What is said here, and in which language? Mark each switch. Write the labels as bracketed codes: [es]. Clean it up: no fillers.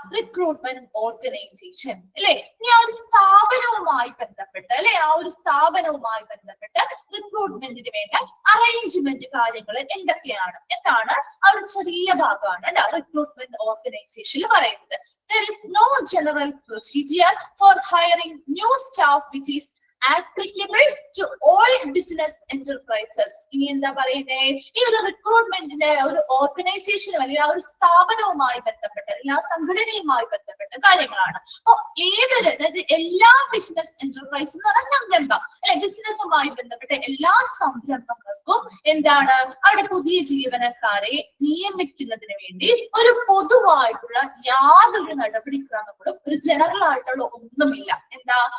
[ml] Recruitment organisation അല്ലെ. ഇനി ആ ഒരു സ്ഥാപനവുമായി ബന്ധപ്പെട്ട് അല്ലെ ആ ഒരു സ്ഥാപനവുമായി ബന്ധപ്പെട്ട് റിക്രൂട്ട്മെന്റിന് വേണ്ട അറേഞ്ച്മെന്റ് കാര്യങ്ങൾ എന്തൊക്കെയാണ് എന്താണ് ആ ഒരു ചെറിയ ഭാഗമാണ് റിക്രൂട്ട്മെന്റ് ഓർഗനൈസേഷനിൽ പറയുന്നത്. [en] There is no general procedure for hiring new staff which is applicable to all business enterprises. [ml] ഇനി എന്താ പറയുന്നേ? ഈ ഒരു റിക്രൂട്ട്മെന്റിന്റെ ഒരു ഓർഗനൈസേഷൻ അല്ലെങ്കിൽ ആ ഒരു സ്ഥാപനവുമായി ബന്ധപ്പെട്ട് അല്ലെങ്കിൽ ആ സംഘടനയുമായി ബന്ധപ്പെട്ട കാര്യങ്ങളാണ്. അപ്പൊ അതായത് എല്ലാ ബിസിനസ് എന്റർപ്രൈസ് എന്ന് പറഞ്ഞ സംരംഭം അല്ലെ ബിസിനസ്സുമായി ബന്ധപ്പെട്ട എല്ലാ സംരംഭങ്ങൾക്കും എന്താണ് അവിടെ പുതിയ ജീവനക്കാരെ നിയമിക്കുന്നതിന് വേണ്ടി ഒരു പൊതുവായിട്ടുള്ള യാതൊരു നടപടിക്രമങ്ങളും ഒരു ജനറൽ ആയിട്ടുള്ള ഒന്നുമില്ല. എന്താ?